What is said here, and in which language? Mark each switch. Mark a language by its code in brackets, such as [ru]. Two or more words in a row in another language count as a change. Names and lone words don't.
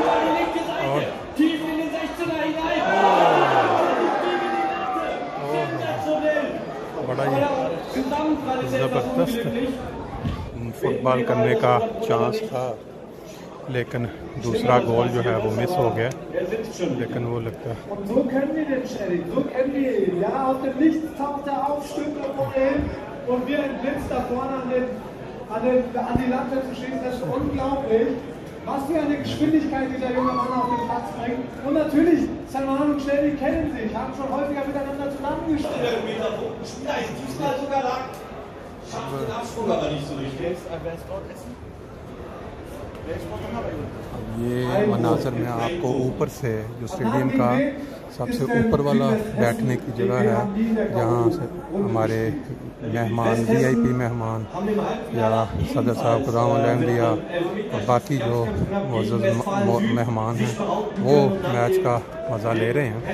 [ur] اور بڑا ہی زبردست فٹبال کرنے کا چانس تھا، لیکن دوسرا گول جو ہے وہ مس ہو گیا. لیکن وہ لگتا ہے [de] was für eine Geschwindigkeit dieser junge Mann auf den Platz bringt. Und natürlich, Salman und Shelby kennen sich, haben schon häufiger miteinander zusammengespielt. Spieler ist diesmal sogar da. Schafft den Absprung aber nicht so richtig. Wer ist dort essen? [ur] یہ مناظر میں آپ کو اوپر سے جو سٹیڈیم کا سب سے اوپر والا بیٹھنے کی جگہ ہے، جہاں سے ہمارے مہمان VIP مہمان یا صدر صاحب خدام احمدیہ اور باقی جو معزز مہمان ہیں وہ میچ کا مزہ لے رہے ہیں.